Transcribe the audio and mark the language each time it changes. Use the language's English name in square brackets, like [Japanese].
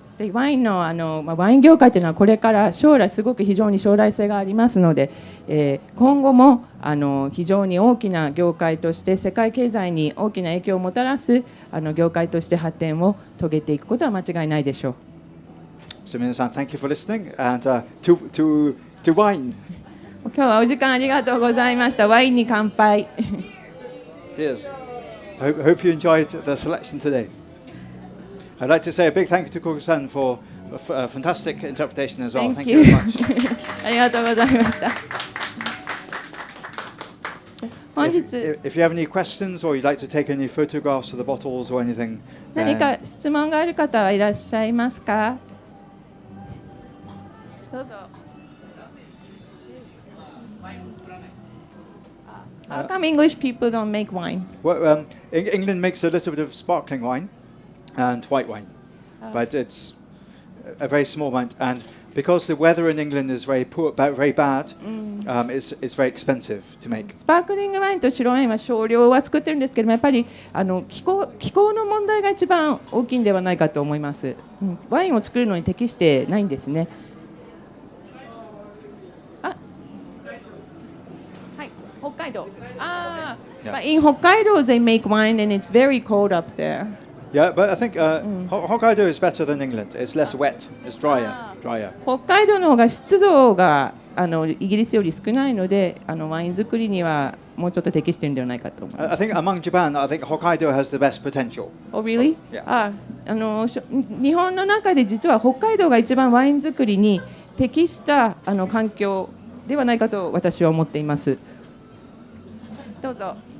[Japanese] ワインのワイン業界というのはこれから将来すごく非常に将来性がありますので、今後も非常に大きな業界として世界経済に大きな影響をもたらす業界として発展を遂げていくことは間違いないでしょう。 [English] So 皆さん thank you for listening and to wine. [Japanese] 今日はお時間ありがとうございました。ワインに乾杯。 [English] Cheers. Hope you enjoyed the selection today. I'd like to say a big thank you to Kogu-san for a fantastic interpretation as well. Thank you very much. [Japanese] ありがとうございました。本日 [English] If you have any questions or you'd like to take any photographs of the bottles or anything, [Japanese] 何か質問がある方はいらっしゃいますか？どうぞ。 [English] How come English people don't make wine? Well, England makes a little bit of sparkling wine and white wine, but it's a very small amount. And because the weather in England is very bad, it's very expensive to make. [Japanese] スパークリングワインと白ワインは少量は作ってるんですけども、やっぱり気候の問題が一番大きいんではないかと思います。ワインを作るのに適してないんですね。北海道。 [English] In Hokkaido they make wine and it's very cold up there. Yeah, but I think Hokkaido is better than England. It's less wet. It's drier. [Japanese] 北海道の方が湿度がイギリスより少ないので、ワイン作りにはもうちょっと適しているんではないかと思います。 [English] I think among Japan, I think Hokkaido has the best potential. Oh, really? Yeah. [Japanese] 日本の中で実は北海道が一番ワイン作りに適した環境ではないかと私は思っています。どうぞ。